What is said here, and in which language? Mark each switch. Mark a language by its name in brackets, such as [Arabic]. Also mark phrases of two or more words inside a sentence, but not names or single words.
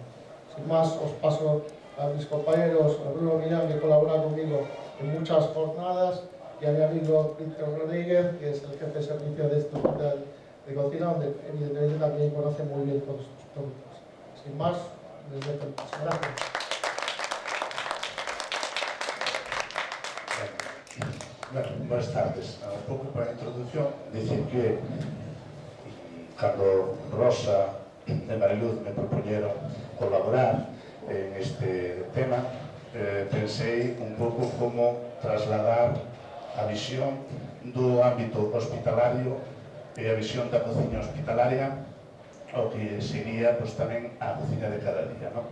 [Spanish] Sin más, os paso a mis compañeros, a Bruno Millán, que colabora conmigo en muchas jornadas, y a mi amigo Víctor Rodríguez, que es el jefe de servicio de este hospital de cocina, donde evidentemente también conoce muy bien todos estos productos. Sin más, les dejo el paso. Gracias. Bueno, buenas tardes. [Galician] Un pouco para a introducción, dicir que cando Rosa e Mariluz me propoñeron colaborar en este tema, pensei un pouco como trasladar a visión do ámbito hospitalario e a visión da cociña hospitalaria ao que sería pues, tamén a cociña de cada día, ¿no?